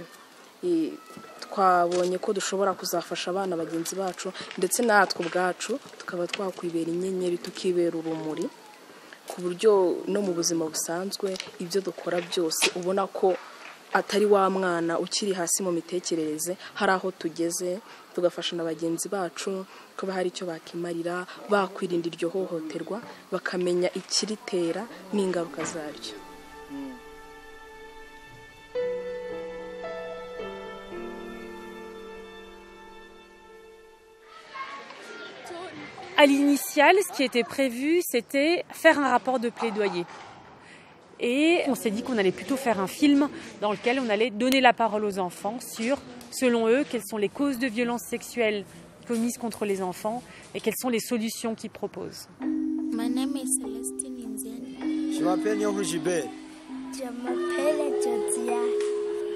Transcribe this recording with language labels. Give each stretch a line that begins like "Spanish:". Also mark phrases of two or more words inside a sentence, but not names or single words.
Kinyarwanda: Twabonye ko dushobora kuzafasha abana bagenzi bacu ndetse natwe ubwacu tukaba twakwibera inyenyeri tukibera urumuri, ku buryo no mu buzima busanzwe ibyo dukora byose ubona ko atari wa mwana ukiri hasi mu mitekerereze, hari aho tugeze tugafasha na bagenzi bacu kuba hari icyo bakimarira, bakwirinda iryo hohoterwa, bakamenya ikiritera n'ingaruka zaryo.
French: À l'initiale, ce qui était prévu, c'était faire un rapport de plaidoyer. Et on s'est dit qu'on allait plutôt faire un film dans lequel on allait donner la parole aux enfants sur, selon eux, quelles sont les causes de violences sexuelles commises contre les enfants et quelles sont les solutions qu'ils proposent.
English: My name is Celestine Inziani.
French: Je m'appelle Yohu Jibé. Je m'appelle Jodia.